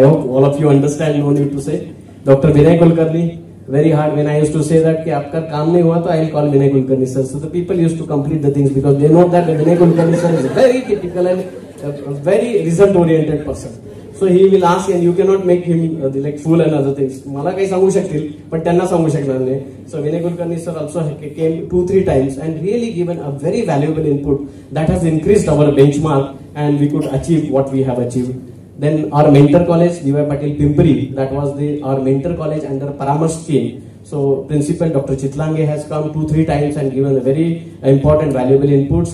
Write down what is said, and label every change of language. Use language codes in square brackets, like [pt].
[en] I hope all of you understand, no need to say. Dr. Vinay Kulkarni, very hard when I used to say that [hi] कि आपका काम नहीं हुआ तो [en] I'll call Vinay Kulkarni sir. So the people used to complete the things because they know that Vinay Kulkarni sir is very typical and a very result oriented person. So he will ask and you cannot make him like fool and other things. [mr] मला काही सांगू शकतील पण त्यांना सांगू शकणार नाही. [en] So Vinay Kulkarni sir also came 2-3 times and really given a very valuable input that has increased our benchmark and we could achieve what we have achieved. Then our mentor college, D.Y. Patil Pimpri, that was our mentor college under Paramarsh scheme. So principal Dr. Chitlange has come 2-3 times and given a very important valuable inputs.